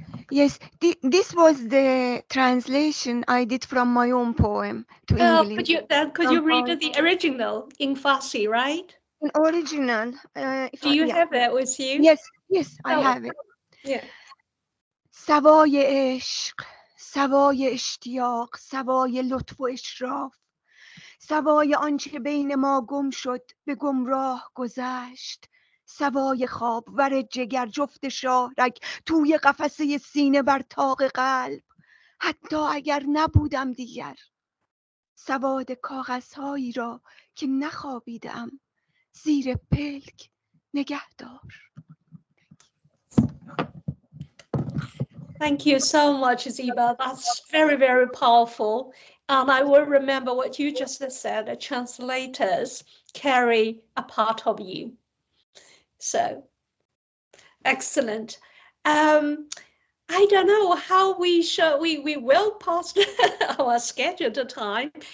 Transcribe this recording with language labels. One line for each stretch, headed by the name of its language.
English: Yes, this was the translation I did from my own poem to English. Could you read the original in Farsi, right? An original. Do you have that with you? Yes, I have it. Yeah.
Persian: سوای عشق، سوای اشتیاق، سوای لطف و اشراف، سوای آنچه بین ما گم شد به گمراه گذشت، سوای خواب ور جگر جفت شاهرگ توی قفسه سینه بر طاق قلب، حتی اگر نبودم دیگر، سواد کاغذهایی را که نخوابیدم زیر پلک نگه دار.
English: Thank you so much, Ziba. That's very, very powerful. And I will remember what you just said, the translators carry a part of you. So, excellent. I don't know how we will pass our scheduled time.